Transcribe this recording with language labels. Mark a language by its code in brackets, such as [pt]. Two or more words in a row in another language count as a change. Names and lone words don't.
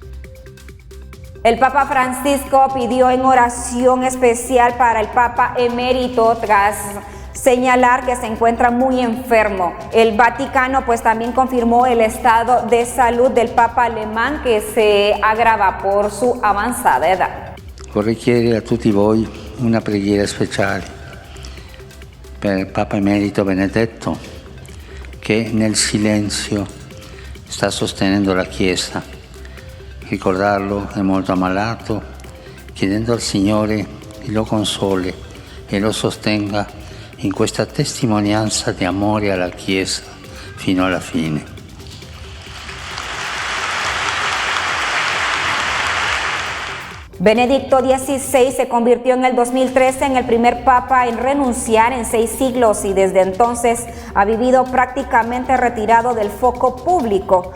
[es] El Papa Francisco pidió en oración especial para el Papa emérito tras señalar que se encuentra muy enfermo. El Vaticano pues también confirmó el estado de salud del Papa alemán que se agrava por su avanzada edad. [it] Vorrei chiedere a tutti voi una preghiera speciale per il Papa Emerito Benedetto che nel silenzio sta sostenendo la Chiesa. Ricordarlo è molto ammalato, chiedendo al Signore che lo console e lo sostenga in questa testimonianza di amore alla Chiesa fino alla fine. [es] Benedicto XVI se convirtió en el 2013 en el primer papa en renunciar en 6 siglos y desde entonces ha vivido prácticamente retirado del foco público.